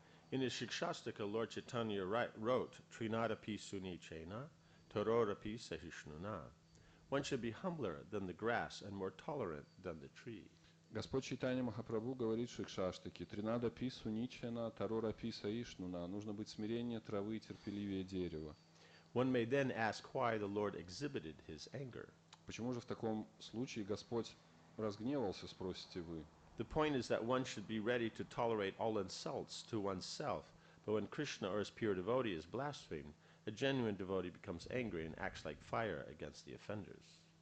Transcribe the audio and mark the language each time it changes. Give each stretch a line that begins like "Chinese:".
English: In his Shikshastaka, Lord Chaitanya wrote,
Sanskrit: Trinadapi Sunichena, Tororapi Sahishnuna.
English: One should be humbler than the grass and more tolerant than the tree.
Russian: Господь Чайтанья Махапрабху говорит в Шикшаштаке:
Sanskrit: «Тринада пису ничена, тарора писа ишнуна».
Russian: Нужно быть смирение травы и терпеливее дерева.
English: One may then ask why the Lord exhibited his anger.
Russian: Почему же в таком случае Господь разгневался, спросите вы?
English: The point is that one should be ready to tolerate all insults to oneself, but when Krishna or his pure devotee is blasphemed, a genuine devotee becomes angry and acts like fire against the offenders.